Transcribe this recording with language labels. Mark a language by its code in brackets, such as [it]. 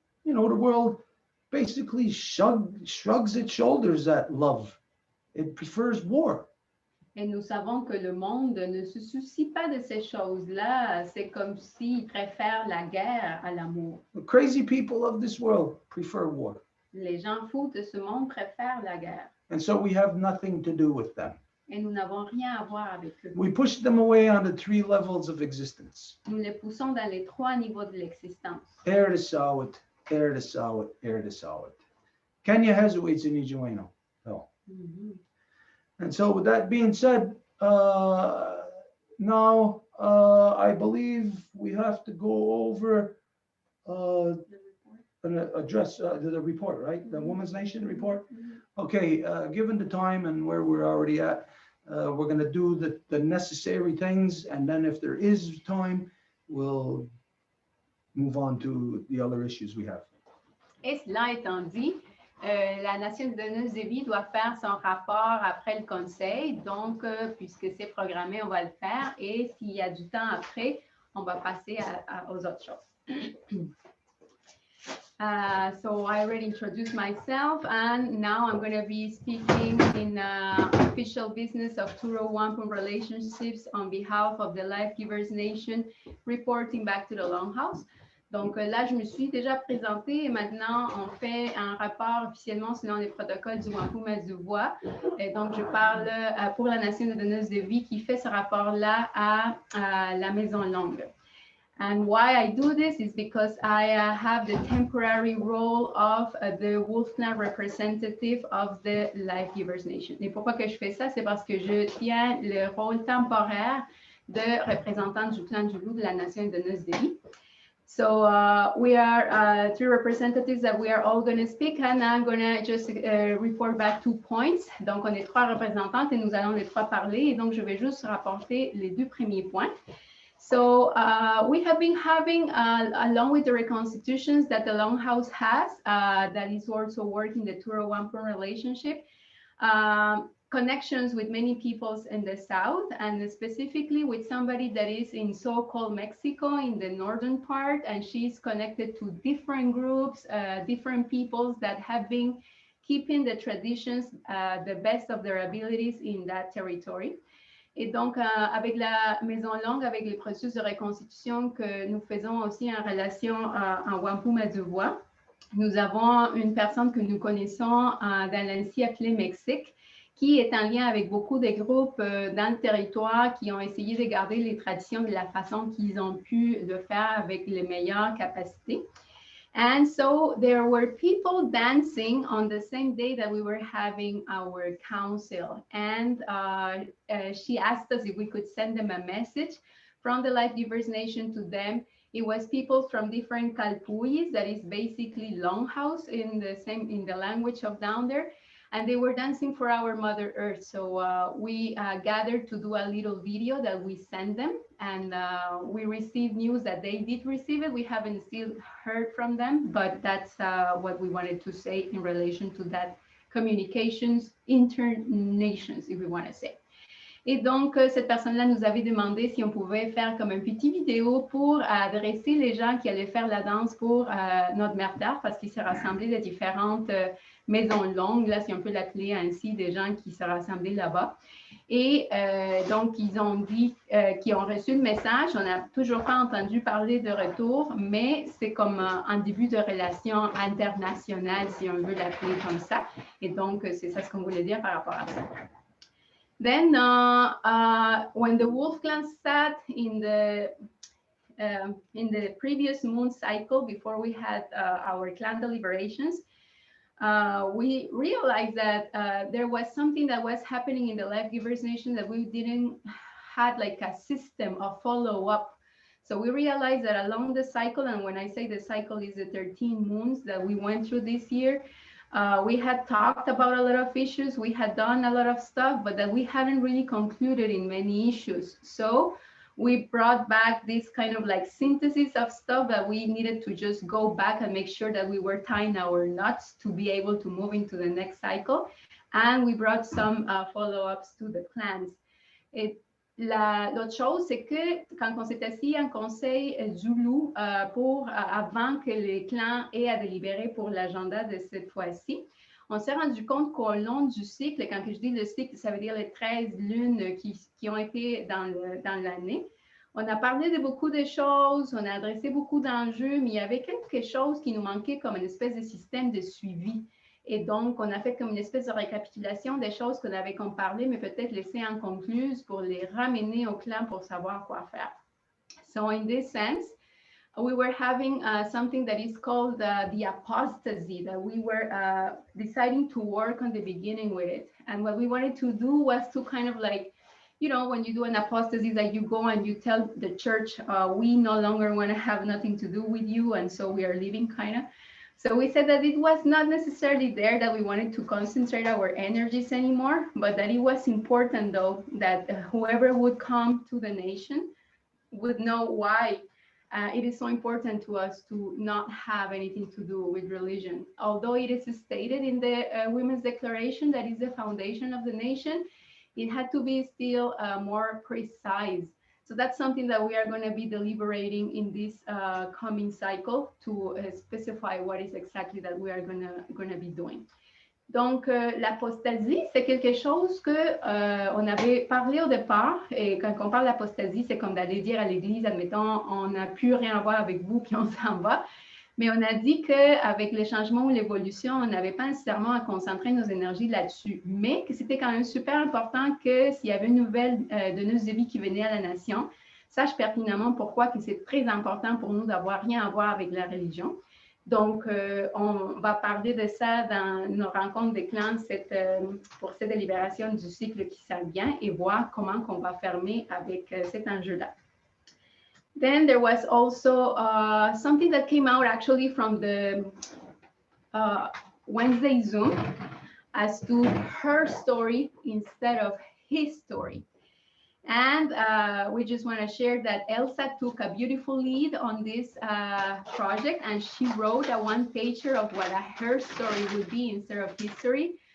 [en] You know, the world basically shrugs its shoulders at love. It prefers war. [fr] Et nous savons que le monde ne se soucie pas de ces choses-là. C'est comme s'il préfère la guerre à l'amour. [en] The crazy people of this world prefer war. [fr] Les gens fous de ce monde préfèrent la guerre. [en] And so we have nothing to do with them. [fr] Et nous n'avons rien à voir avec eux. [en] We push them away on the 3 levels of existence. [fr] Nous les poussons dans les 3 niveaux de l'existence. Air to Sawit, air to Sawit, air to Sawit. [en] Kenya has a waits in Ijueno. No. And so with that being said, now I believe we have to go over an address the report, right? The Women's Nation report. Okay, given the time and where we're already at, we're going to do the necessary things, and then if there is time, we'll move on to the other issues we have. [fr] Et cela étant dit, la Nation donneuse de vie doit faire son rapport après le conseil. Donc, puisque c'est programmé, on va le faire. Et s'il y a du temps après, on va passer aux autres choses. [en] So I already introduced myself, and now I'm going to be speaking in official business of Row Wampum relationships on behalf of the Life Givers Nation, reporting back to the Longhouse. [fr] Donc là, je me suis déjà présentée et maintenant, on fait un rapport officiellement selon les protocoles du Wampum à Deux Voies. Et donc, je parle pour la Nation de donneuses de vie qui fait ce rapport-là à la Maison Longue. [en] And why I do this is because I have the temporary role of the Wolf Clan representative of the Life Givers Nation. [fr] Et pourquoi que je fais ça? C'est parce que je tiens le rôle temporaire de représentant du clan du loup de la Nation de donneuse de vie. [en] So we are 3 representatives that we are all going to speak, and I'm going to just report back 2 points. [fr] Donc, on est 3 représentantes et nous allons les 3 parler. Et donc, je vais juste rapporter les 2 premiers points. [en] So we have been having, along with the reconstitutions that the Longhouse has, that is also working the Row Wampum relationship, connections with many peoples in the South, and specifically with somebody that is in so-called Mexico in the northern part, and she's connected to different groups, different peoples that have been keeping the traditions, the best of their abilities in that territory. [fr] Et donc, avec la Maison Longue, avec les processus de reconstitution que nous faisons aussi en relation en Wampum à Deux Voies, nous avons une personne que nous connaissons dans l'ancien appelé Mexique, qui est en lien avec beaucoup de groupes dans le territoire qui ont essayé de garder les traditions de la façon qu'ils ont pu le faire avec les meilleures capacités. [en] And so there were people dancing on the same day that we were having our council. And she asked us if we could send them a message from the Life Givers Nation to them. It was people from different Calpuyis, that is basically Longhouse in the language of down there. And they were dancing for our Mother Earth. So we gathered to do a little video that we sent them. And we received news that they did receive it. We haven't still heard from them, but that's what we wanted to say in relation to that communications inter-nations, if we want to say. [fr] Et donc, cette personne-là nous avait demandé si on pouvait faire comme un petit vidéo pour adresser les gens qui allaient faire la danse pour notre Mère Terre, parce qu'ils se rassemblaient de différentes maisons longues, là, si on peut l'appeler ainsi, des gens qui se rassemblaient là-bas. Et donc, ils ont dit qu'ils ont reçu le message. On n'a toujours pas entendu parler de retour, mais c'est comme un début de relation internationale, si on veut l'appeler comme ça. Et donc, c'est ça ce qu'on voulait dire par rapport à ça. [en] Then, when the Wolf Clan sat in the previous moon cycle, before we had our clan deliberations, we realized that there was something that was happening in the Life Givers Nation that we didn't had like a system of follow-up. So we realized that along the cycle, and when I say the cycle is the 13 moons that we went through this year, we had talked about a lot of issues, we had done a lot of stuff, but that we hadn't really concluded in many issues. So we brought back this kind of like synthesis of stuff that we needed to just go back and make sure that we were tying our knots to be able to move into the next cycle. And we brought some follow-ups to the clans. [fr] L'autre chose, c'est que quand on s'est assis en conseil Zulu avant que les clans aient à délibérer pour l'agenda de cette fois-ci, on s'est rendu compte qu'au long du cycle, quand je dis le cycle, ça veut dire les 13 lunes qui ont été dans l'année, on a parlé de beaucoup de choses, on a adressé beaucoup d'enjeux, mais il y avait quelque chose qui nous manquait comme une espèce de système de suivi. Et donc, on a fait comme une espèce de récapitulation des choses qu'on avait comme parlé, mais peut-être laissées inconcluses pour les ramener au clan pour savoir quoi faire. [en] So in this sense, we were having something that is called the apostasy, that we were deciding to work on the beginning with it. And what we wanted to do was to kind of like, you know, when you do an apostasy, that you go and you tell the church, we no longer want to have nothing to do with you, and so we are leaving, kind of. So we said that it was not necessarily there that we wanted to concentrate our energies anymore, but that it was important, though, that whoever would come to the nation would know why it is so important to us to not have anything to do with religion. Although it is stated in the Women's Declaration that is the foundation of the nation, it had to be still more precise. So that's something that we are going to be deliberating in this coming cycle to specify what is exactly that we are going to be doing. [fr] Donc, l'apostasie, c'est quelque chose que on avait parlé au départ. Et quand on parle d'apostasie, c'est comme d'aller dire à l'Église, admettons, on n'a plus rien à voir avec vous, puis on s'en va. Mais on a dit qu'avec les changements ou l'évolution, on n'avait pas nécessairement à concentrer nos énergies là-dessus. Mais que c'était quand même super important que s'il y avait une nouvelle donneuse de vie qui venait à la nation, sache pertinemment pourquoi que c'est très important pour nous d'avoir rien à voir avec la religion. Donc, on va parler de ça dans nos rencontres des clans pour cette délibération du cycle qui s'en vient et voir comment on va fermer avec cet enjeu-là. [en] Then there was also something that came out actually from the Wednesday Zoom as to her story instead of his story. And we just want to share that Elsa took a beautiful lead on this project, and she wrote a one-pager of what her story would be instead of history.